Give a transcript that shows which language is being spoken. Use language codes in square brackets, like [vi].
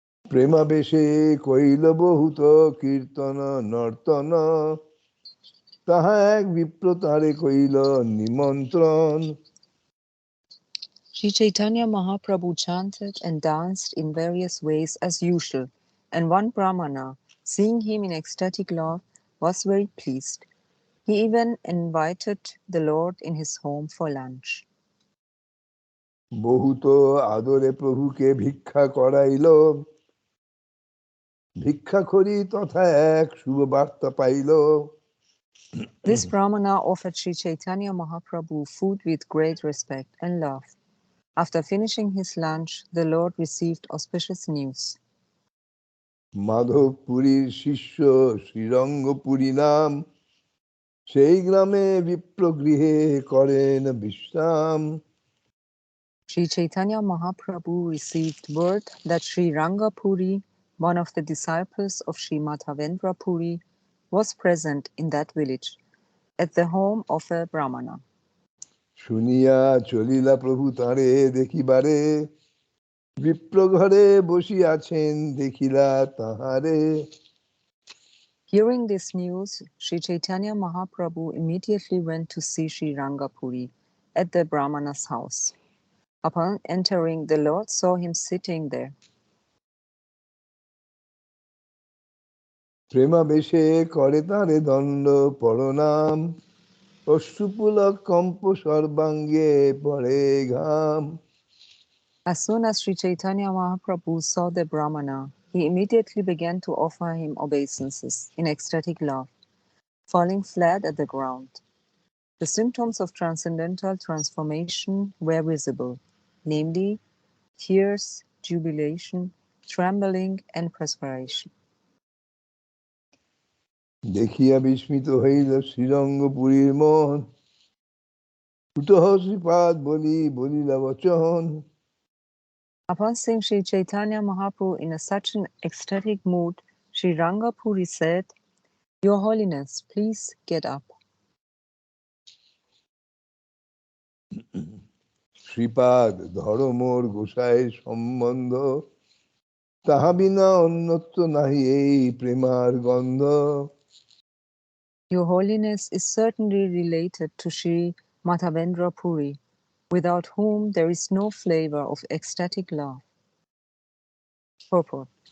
[bn] প্রেমাবেশে কইল বহুত কীর্তন নর্তন তাহা এক বিপ্র তারে কইল নিমন্ত্রণ. [en] Sri Chaitanya Mahaprabhu chanted and danced in various ways as usual, and one Brahmana, seeing him in ecstatic love, was very pleased. He even invited the Lord in his home for lunch. [bn] বহুত আদরে প্রভুকে ভিক্ষা করাইল, ভিক্ষা করি তথা এক শুভ বার্তা pile. [en] This Brahmana offered Sri Chaitanya Mahaprabhu food with great respect and love. After finishing his lunch, the Lord received auspicious news. [bn] মাধবপুরীর শিষ্য শ্রীরঙ্গপুরী নাম, সেই গ্রামে বিপ্রগৃহে করেন বিশ্রাম. [en] Sri Chaitanya Mahaprabhu received word that Sri Rangapuri, one of the disciples of Sri Madhavendra Puri, was present in that village at the home of a Brahmana. [bn] শুনিয়া চলিলা প্রভু তাঁরে দেখিবারে, বিপ্র ঘরে বসিয়াছেন দেখিলা তাহারে। [en] Hearing this news, Sri Chaitanya Mahaprabhu immediately went to see Sri Rangapuri at the Brahmana's house. Upon entering, the Lord saw him sitting there. [bn] প্রেমাবেশে করে তাঁরে দণ্ড প্রণাম, অশ্রুপুলক comp সর্বাঙ্গে পড়ে ঘাম। [en] As soon as Sri Chaitanya Mahaprabhu saw the Brahmana, he immediately began to offer him obeisances in ecstatic love, falling flat at the ground. The symptoms of transcendental transformation were visible, namely tears, jubilation, trembling, and perspiration. [bn] দেখিয়া বিস্মিত হইল শ্রীরঙ্গপুরীর মন, কুতহ শ্রীপাদ বলিলা বচন। [en] Upon seeing Sri Chaitanya Mahaprabhu in such an ecstatic mood, Sri Rangapuri said, "Your Holiness, please get up." [bn] শ্রীপাদ ধর্মর গোসাই সম্বন্ধ, তাহা বিনা অন্যত্র নাহি এই প্রেমার গন্ধ। [en] Your Holiness is certainly related to Sri Madhavendra Puri, without whom there is no flavor of ecstatic love. Purport.